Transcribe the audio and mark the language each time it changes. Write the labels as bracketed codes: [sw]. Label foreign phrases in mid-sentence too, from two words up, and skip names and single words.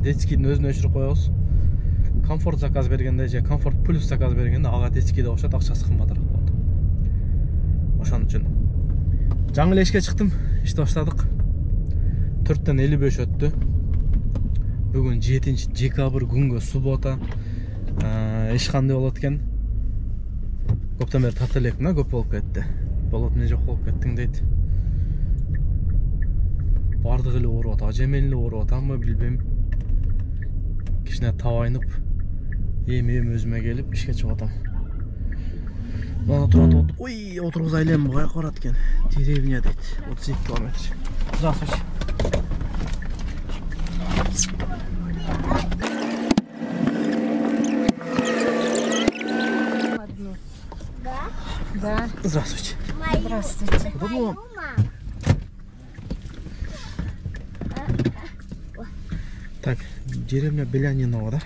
[ky] Детскийдин өзүнө өчүрүп коебуз. Комфорт заказ бергенде же комфорт плюс заказ бергенде ага детскийде кошот, акчасы кымбатыраак болот. Ошон үчүн жаңы эле ишке чыктым, иште баштадык. 4тен 55 өттү. Бүгүн 7 декабрь күнгө суббота. Эч кандай болот экен. Көптен бері тарта элек мына көп болуп кетти. Болот эмне жок болуп кеттиң дейт. Бардык эле ооруп атат, ажем эле ооруп атамбы билбейм. Кичине табайынып, эми өзүмө келип ишке чыгып атам. Мана турат, ой, отургузай элем каяка барат экен. Деревня дейт, 32 километр. [ru] Здравствуйте. Да. Здравствуйте. Здравствуйте. Удобно вам? Так, деревня Белянинова, да?